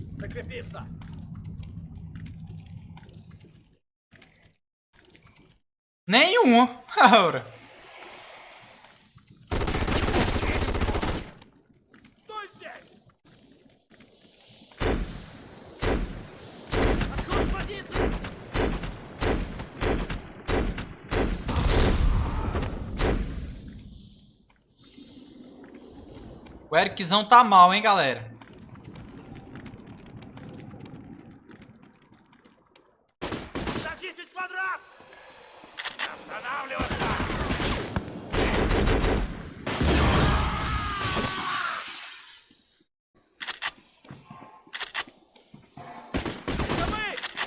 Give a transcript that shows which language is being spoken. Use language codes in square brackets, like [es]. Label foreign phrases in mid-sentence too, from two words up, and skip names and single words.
[ru] закрепиться! [pt] Nenhum. Ora. [ru] Стой здесь! Открой позицию! [pt] O Ericzão tá mal, hein, galera. [ru] Зачистить квадрат! Останавливаться! Забыть!